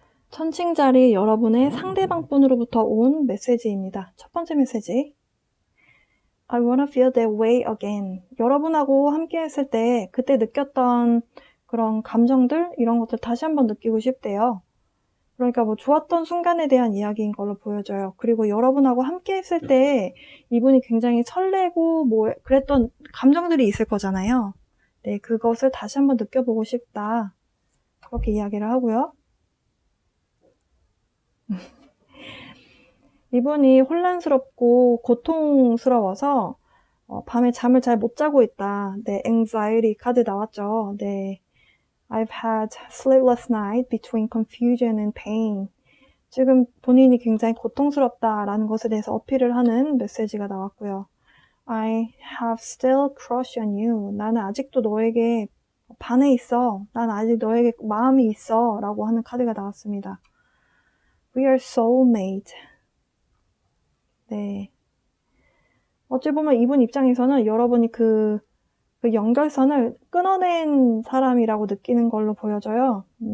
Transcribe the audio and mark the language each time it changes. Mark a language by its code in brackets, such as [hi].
[ko] 천칭자리 여러분의 상대방 분으로부터 온 메시지입니다. 첫 번째 메시지. [en] I wanna feel that way again. [ko] 여러분하고 함께 했을 때 그때 느꼈던 그런 감정들, 이런 것들 다시 한번 느끼고 싶대요. 그러니까 뭐 좋았던 순간에 대한 이야기인 걸로 보여져요. 그리고 여러분하고 함께 했을 때 이분이 굉장히 설레고 뭐 그랬던 감정들이 있을 거잖아요. 네, 그것을 다시 한번 느껴보고 싶다. 그렇게 이야기를 하고요. 이분이 혼란스럽고 고통스러워서 밤에 잠을 잘 못 자고 있다. 네, anxiety 카드 나왔죠. [en] 네, I've had sleepless night between confusion and pain. [ko] 지금 본인이 굉장히 고통스럽다라는 것에 대해서 어필을 하는 메시지가 나왔고요. [en] I have still crush on you. [ko] 나는 아직도 너에게 반해 있어. 난 아직 너에게 마음이 있어. 라고 하는 카드가 나왔습니다. [en] We are soulmate. 네. [ko] 어찌 보면 이분 입장에서는 여러분이 그 연결선을 끊어낸 사람이라고 느끼는 걸로 보여져요.